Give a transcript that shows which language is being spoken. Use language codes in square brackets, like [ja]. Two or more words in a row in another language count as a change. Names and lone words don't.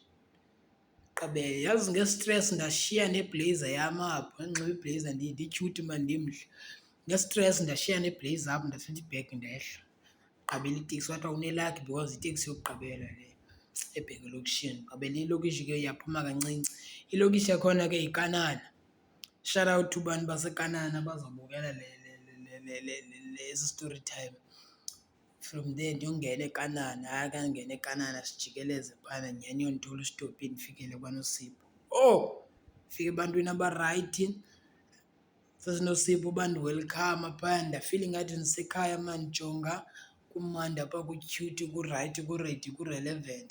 [xh] Yazi ngestresi ndashiya neblazer yam apho, ndandiNxiba iblazer ndityhuti mani ndimhle. Ngestresi ndashiya neblazer apho ndathatha ibhegi ndehla. Gqabela iteksi, kwathiwa unelakhi because iteksi yokugqibela le ebheke elokishini. Gqibela ilokishi ke yaphuma kancinci. Ilokishi yakhona ke yiKanana. [en] Shout out to [xh] bantu baseKanana bazobukela esi [en] story time. From there [xh] ndiyongena eKanana. Hayi ka ndingena eKanana sijikeleze phana nyhani iyondithola esitopini ndifikele kwaNosipho. Fika ebantwini abarayithi, sasiNosipho bandiwelkhama phaya. Ndafila ingathi ndisekhaya mani, jonga kumandi apha, kutyhuthi, kurayithi, kuredi, kurelevant.